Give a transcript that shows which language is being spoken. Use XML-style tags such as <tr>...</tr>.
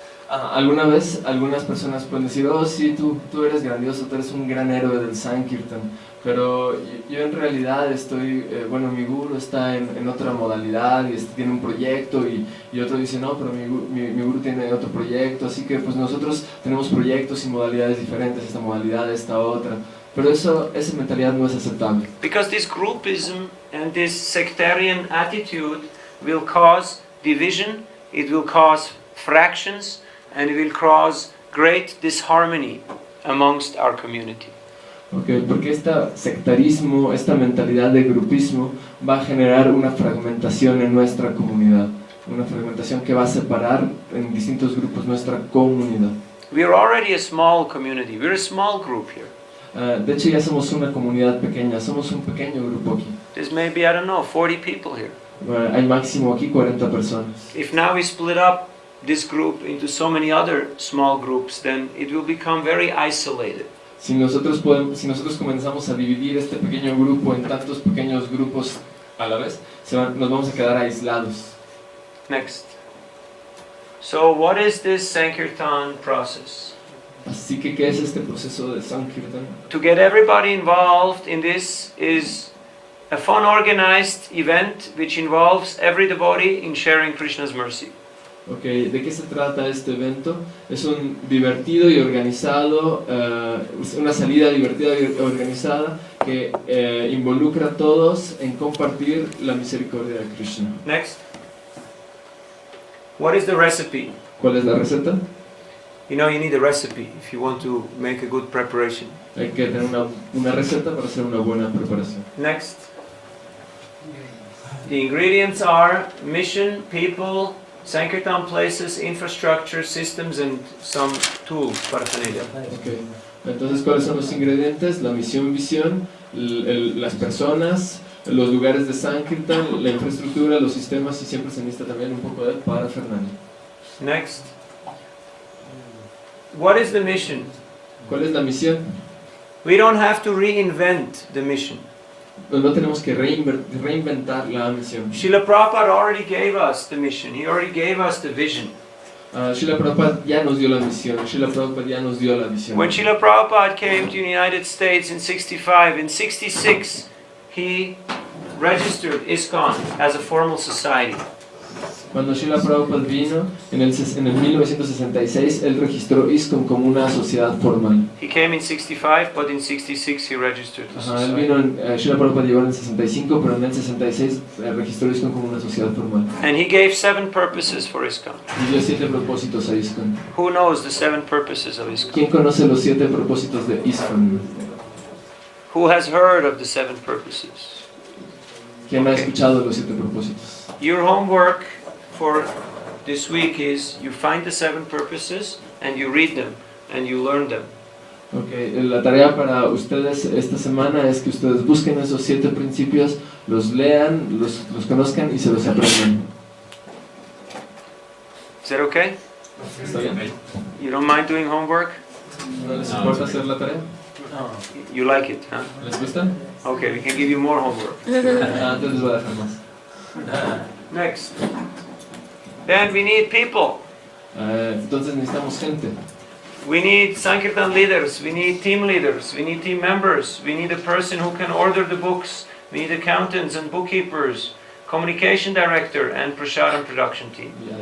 <es>Algunas personas pueden decir, oh sí, tú eres grandioso, tú eres un gran héroe del Sankirtan, pero yo en realidad estoy, mi guru está en otra modalidad y tiene un proyecto y otro dice, no, pero mi guru tiene otro proyecto, así que pues nosotros tenemos proyectos y modalidades diferentes, esta modalidad, esta otra. Pero esa mentalidad no es aceptable.</es> <en>Because this groupism and this sectarian attitude will cause division, it will cause fractions, and it will cause great disharmony amongst our community.</en> <es>Okay, porque este sectarismo, esta mentalidad de grupismo va a generar una fragmentación en nuestra comunidad, una fragmentación que va a separar en distintos grupos nuestra comunidad.</es> <en>We are already a small community, we're a small group here.</en> <es>De hecho ya somos una comunidad pequeña, somos un pequeño grupo aquí.</es> <en>There's maybe, I don't know, 40 people here.</en> <es>Hay máximo aquí 40 personas.</es> <en>If now we split up this group into so many other small groups, then it will become very isolated.</en> <es>Si nosotros comenzamos a dividir este pequeño grupo en tantos pequeños grupos a la vez, nos vamos a quedar aislados.</es> <en>Next. So what is this Sankirtan process?</en> <es>Así que, ¿qué es este proceso de Sankirtan?</es> <en>To get everybody involved in this is a fun organized event which involves every devotee in sharing Krishna's mercy.</en> <es>Okay, ¿de qué se trata este evento? Es un divertido y organizado, una salida divertida y organizada que involucra a todos en compartir la misericordia de Krishna.</es> <en>Next. What is the recipe?</en> <es>¿Cuál es la receta?</es> <en>You know, you need a recipe if you want to make a good preparation.</en> <es>Hay que tener una receta para hacer una buena preparación.</es> <en>Next. The ingredients are mission, people, Sankirtan places, infrastructure, systems, and some tools, paraphernalia. Okay.</en> <es>Entonces, ¿cuáles son los ingredientes? La misión, visión, las personas, los lugares de Sankirtan, la infraestructura, los sistemas y siempre se necesita también un poco de parafernalia.</es> <en>Next. What is the mission?</en> <es>¿Cuál es la misión?</es> <en>We don't have to reinvent the mission.</en> <es>Pues no tenemos que reinventar la misión.</es> <en>Srila Prabhupada already gave us the mission. He already gave us the vision.</en> <es>Srila Prabhupada ya nos dio la misión. Srila Prabhupada ya nos dio la visión.</es> <en>When Srila Prabhupada came to the United States in 65, in 66, he registered ISKCON as a formal society.</en> <es>Cuando Srila Prabhupada vino en el 1966, él registró ISKCON como una sociedad formal.</es> <en>He came in 65, but in 66 he registered the</en> <es>Él</es> <en>society.</en> <es>vino Srila Prabhupada llegó en el 65, pero en el 66 registró ISKCON como una sociedad formal.</es> <en>And he gave 7 purposes for ISKCON.</en> <es>Y dio 7 propósitos a ISKCON.</es> <en>Who knows the 7 purposes of ISKCON?</en> <es>¿Quién conoce los 7 propósitos de ISKCON?</es> <en>Who has heard of the 7 purposes?</en> <es>¿Quién ha escuchado los 7 propósitos?</es> <en>Your homework for this week is you find the 7 purposes and you read them and you learn them.</en> <es>Okay, la tarea para ustedes esta semana es que ustedes busquen esos 7 principios, los lean, los conozcan y se los aprendan.</es> <en>Is that okay?</en> <es>¿Está bien?</es> <en>You don't mind doing homework?</en> <es>¿No les importa hacer la tarea?</es> <en>You like it, huh?</en> <es>¿Les gusta?</es> <en>Okay, we can give you more homework.</en> <es>Entonces les voy a dejar más.</es> <en>Next. Then we need people.</en> <es>Entonces necesitamos gente.</es> <en>We need Sankirtan leaders, we need team leaders, we need team members, we need a person who can order the books, we need accountants and bookkeepers, communication director and prasadam production team.</en>